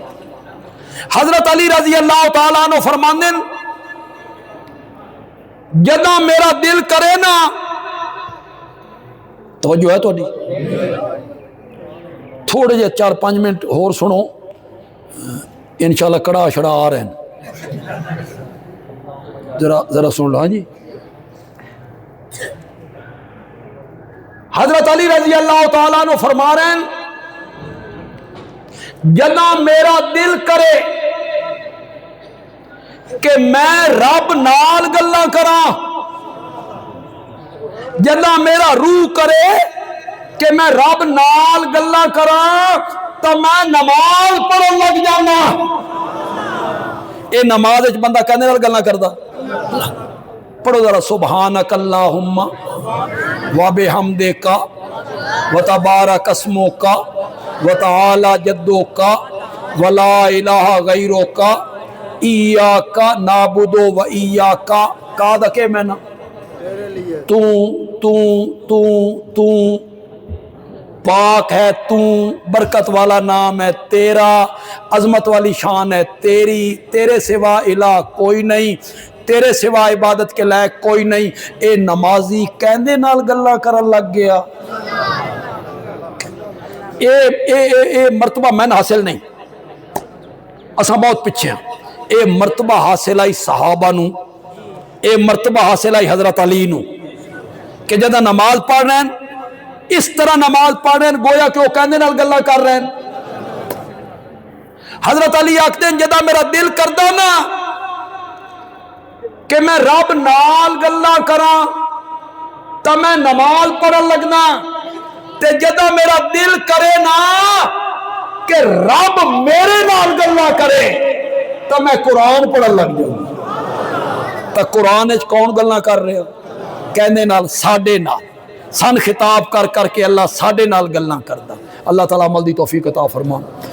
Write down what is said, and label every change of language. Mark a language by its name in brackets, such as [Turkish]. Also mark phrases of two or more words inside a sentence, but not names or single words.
[Punjabi] حضرت علی [Arabic] رضی اللہ تعالیٰ عنہ [Punjabi] فرماندے جداں میرا دل کرے نا، توجہ ہے تو نہیں، تھوڑے جے 4-5 منٹ اور سنو، انشاءاللہ کڑا شڑا آ رہے ہیں، ذرا سن لو۔ ہاں جی، حضرت علی [Arabic] رضی اللہ تعالیٰ عنہ [Punjabi] فرما رہے ہیں جداں میرا دل کرے کہ میں رب نال گلاں کراں، جداں میرا روح کرے کہ میں رب نال گلاں کراں تو میں نماز پڑھن لگ جانا۔ اے نماز وچ بندہ کہنے نال گلاں کردا؟ [Arabic] پڑھو ذرا سبحانک اللہم وبحمدک وتبارک اسمک وتعالی جدک ولا الہ غیرک ایاک نعبد و ایاک کا دکے میں نا [Urdu] تو پاک ہے، تو برکت والا نام ہے تیرا، عظمت والی شان ہے تیری، تیرے سوا الہ کوئی نہیں، تیرے سوا عبادت کے لائق کوئی نہیں۔ [Punjabi] اے نمازی کہندے نال گلاں کرن لگ گیا۔ اے مرتبہ میں حاصل نہیں، اساں بہت پیچھے ہیں۔ اے مرتبہ حاصل آئی صحابہ نو، اے مرتبہ حاصل آئی حضرت علی نو کہ جدہ نماز پڑھ رہے ہیں [Urdu] اس طرح نماز پڑھ رہے ہیں گویا کہ وہ [Punjabi] کہندے نال گلاں کر رہے ہیں۔ حضرت علی آکھتے ہیں جدہ میرا دل کردا نا کہ میں رب نال گلاں کراں تو میں نماز پڑھن لگنا، تے جدہ میرا دل کرے نا کہ رب میرے نال گلاں کرے تو میں قرآن پڑھن لگ جاؤں۔ تو قرآن اچ کون گلاں کر رہے ہو؟ کہنے نال ساڈے نال، سن خطاب کر کر کے اللہ ساڈے نال گلاں کردا۔ اللہ تعالیٰ عمل دی توفیق عطا فرما۔